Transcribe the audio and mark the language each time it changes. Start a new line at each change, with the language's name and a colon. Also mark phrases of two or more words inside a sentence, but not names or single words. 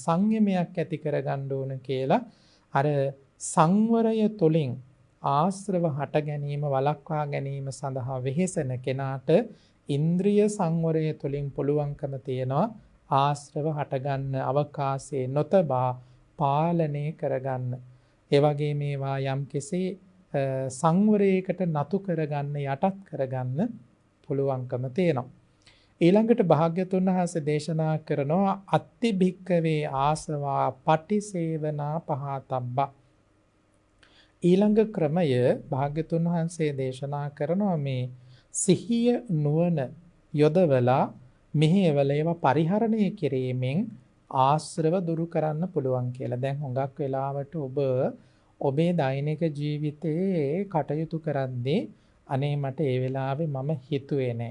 Sinhala: සංයමයක් ඇති කරගන්න ඕන කියලා අර සංවරය තුළින් ආශ්‍රව හට ගැනීම වළක්වා ගැනීම සඳහා වෙහෙසෙන කෙනාට ඉන්ද්‍රිය සංවරය තුළින් පුළුවන්කම තියෙනවා ආශ්‍රව හටගන්න අවකාශයේ නොතබා පාලනය කරගන්න. ඒ වගේ මේවා යම්කිසි සංවරයකට නතු කරගන්න යටත් කරගන්න පුළුවන්කම තියෙනවා. ඊළඟට භාග්‍යතුන් වහන්සේ දේශනා කරනවා
Pali: අත්ති භික්කවේ ආසවා පටිසේවනා පහතබ්බා.
Sinhala: ඊළඟ ක්‍රමය භාග්‍යතුන් වහන්සේ දේශනා කරනවා මේ සිහිය නුවණ යොදවලා මෙහෙවල ඒවා පරිහරණය කිරීමෙන් ආශ්‍රව දුරු කරන්න පුළුවන් කියලා. දැන් හුඟක් වෙලාවට ඔබේ දෛනික ජීවිතයේ කටයුතු කරද්දී අනේ මට ඒ වෙලාවේ මම හිතුවේ නැහැ.